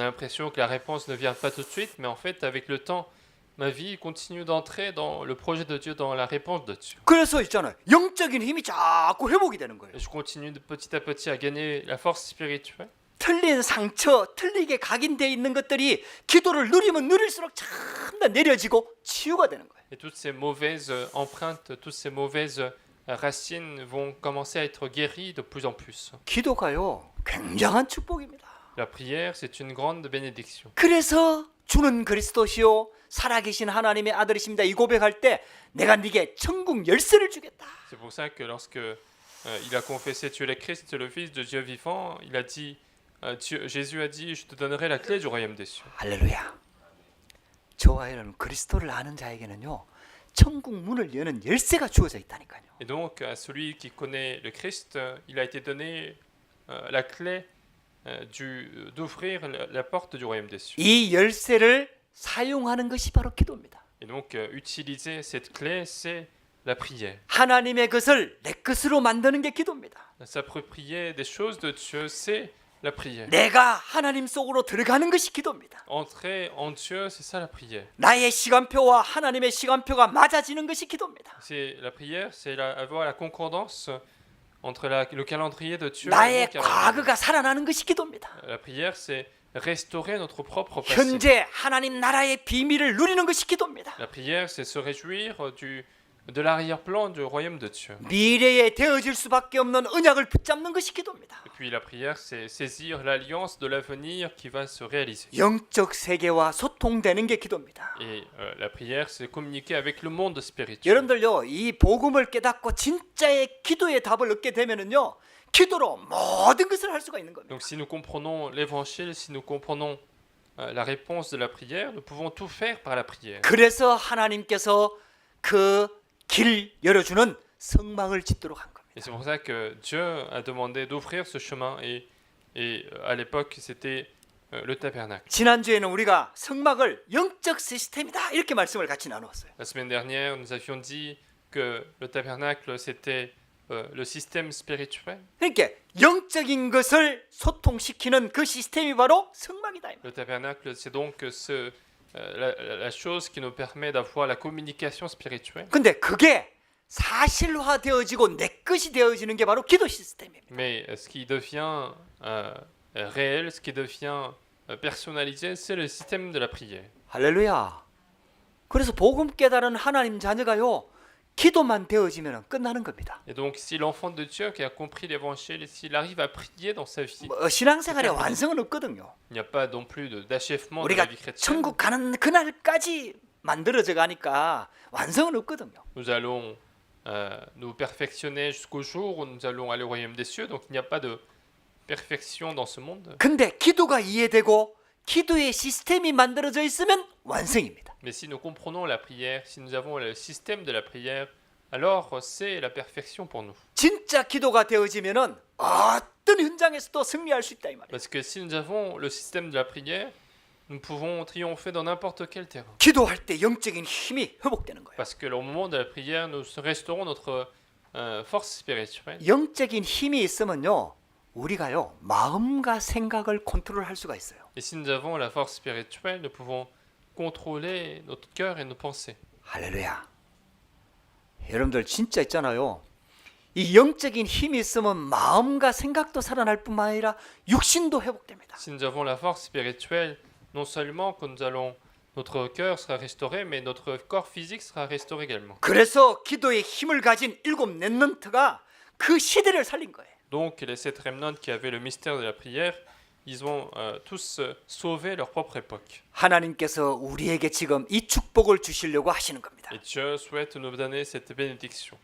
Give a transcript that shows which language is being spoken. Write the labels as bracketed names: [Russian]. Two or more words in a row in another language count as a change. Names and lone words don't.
[French] On a l'impression que la réponse ne vient pas tout de suite, mais en fait, avec le temps, ma vie continue d'entrer dans le projet de Dieu, dans la réponse de Dieu. [Korean] 그래서 있잖아요. 영적인 힘이 자꾸 회복이 되는 거예요. [French] Et je continue de petit à petit à gagner la force spirituelle. [Korean] 틀린 상처, 틀리게 각인되어 있는 것들이 기도를 누리면 누릴수록 참다 내려지고 치유가 되는 거예요. [French] Et toutes ces mauvaises empreintes, toutes ces mauvaises racines vont commencer à être guéries de plus en plus. [Korean] 기도가요. 굉장한 축복입니다. [French] La prière, c'est une grande bénédiction. [Korean] 그래서 주는 그리스도시요 살아계신 하나님의 아들이십니다. 이 고백할 때 내가 네게 천국 열쇠를 주겠다. [French] C'est pour ça que lorsque il a confessé tu es le Christ, le Fils de Dieu vivant, il a dit, Jésus a dit, je te donnerai la clé du royaume des cieux. [Korean] 할렐루야. 저와 여러분 그리스도를 아는 자에게는요. 천국 문을 여는 열쇠가 주어져 있다니까요. [French] Et donc à celui qui connaît le Christ, il a été donné la clé d'ouvrir la porte du royaume des cieux. [Korean] 이 열쇠를 사용하는 것이 바로 기도입니다. [French] Et donc utiliser cette clé, c'est la prière. [Korean] 하나님의 것을 내 것으로 만드는 게 기도입니다. [French] S'approprier des choses de Dieu, c'est la prière. [Korean] 내가 하나님 속으로 들어가는 것이 기도입니다. [French] Entrer en Dieu, c'est ça la prière. [Korean] 나의 시간표와 하나님의 시간표가 맞아지는 것이 기도입니다. [French] C'est la prière, c'est avoir la concordance entre le calendrier de Dieu et [Korean] 나의 [French] mon calendrier. [Korean] 과거가 살아나는 것이 기도입니다. [French] La prière, c'est restaurer notre propre passé. [Korean] 현재 하나님 나라의 비밀을 누리는 것이 기도입니다. [French] La prière, c'est se réjouir de l'arrière-plan du royaume de Dieu. [Korean] 미래에 되어질 수밖에 없는 언약을 붙잡는 것이 기도입니다. [French] Et puis la prière, c'est saisir l'alliance de l'avenir qui va se réaliser. [Korean] 영적 세계와 소통되는 게 기도입니다. [French] Et la prière, c'est communiquer avec le monde spirituel. [Korean] 여러분들요, 이 복음을 깨닫고 진짜의 기도의 답을 얻게 되면은요, 기도로 모든 것을 할 수가 있는 겁니다. [French] Donc si nous comprenons l'évangile, si nous comprenons la réponse de la prière, nous pouvons tout faire par la prière. [Korean] 그래서 하나님께서 그 길 열어주는 성막을 짓도록 한 겁니다. [French] Et c'est pour ça que Dieu a demandé d'ouvrir ce chemin et à l'époque c'était le tabernacle. [Korean] 지난주에는 우리가 성막을 영적 시스템이다 이렇게 말씀을 같이 나누었어요. [French] La semaine dernière, nous avions dit que le tabernacle c'était le système spirituel. [Korean] 그러니까 영적인 것을 소통시키는 그 시스템이 바로 성막이다. [French] Le tabernacle, c'est donc la chose qui nous permet d'avoir la communication spirituelle. [Korean] 근데 그게 사실화되어지고 내 것이 되어지는 게 바로 기도 시스템입니다. [French] Mais ce qui devient réel, ce qui devient personnalisé, c'est le système de la prière. [Korean] 할렐루야. 그래서 복음 깨달은 하나님 자녀가요. 기도만 되어지면 끝나는 겁니다. [French] Et donc si l'enfant de Dieu qui a compris l'évangile, s'il arrive à prier dans sa vie, [Korean] 신앙생활에 완성은 없거든요. [French] il n'y a pas non plus d'achèvement de [Korean] 우리가 [French] la vie chrétienne. [Korean] 천국 가는 그날까지 만들어져 가니까 완성은 없거든요. [French] Nous allons nous perfectionner jusqu'au jour où nous allons aller au royaume des cieux, donc il n'y a pas de perfection dans ce monde. [Korean] 근데 기도가 이해되고 기도의 시스템이 만들어져 있으면 완성입니다. [French] Mais si nous comprenons la prière, si nous avons le système de la prière, alors c'est la perfection pour nous. [Korean] 진짜 기도가 되어지면은 어떤 현장에서도 승리할 수 있다 이 말이에요. [French] Parce que si nous avons le système de la prière, nous pouvons triompher dans n'importe quel terrain. [Korean] 기도할 때 영적인 힘이 회복되는 거예요. [French] Parce que au moment de la prière, nous restaurons notre force spirituelle. [Korean] 영적인 힘이 있으면요, 우리가요 마음과 생각을 컨트롤할 수가 있어요. [French] Et si nous avons la force spirituelle, nous pouvons contrôler notre cœur et nos pensées. [Korean] 할렐루야. 여러분들 진짜 있잖아요. 이 영적인 힘이 있으면 마음과 생각도 살아날 뿐만 아니라 육신도 회복됩니다. [French] Si nous avons la force spirituelle, non seulement que nous allons, notre cœur sera restauré, mais notre corps physique sera restauré également. [Korean] 그래서 기도의 힘을 가진 일곱 렘넌트가 그 시대를 살린 거예요. [French] Donc les 7 remnants qui avaient le mystère de la prière, ils ont tous sauvé leur propre époque. [Korean] 하나님께서 우리에게 지금 이 축복을 주시려고 하시는 겁니다. [French] Et Dieu souhaite nous donner cette bénédiction.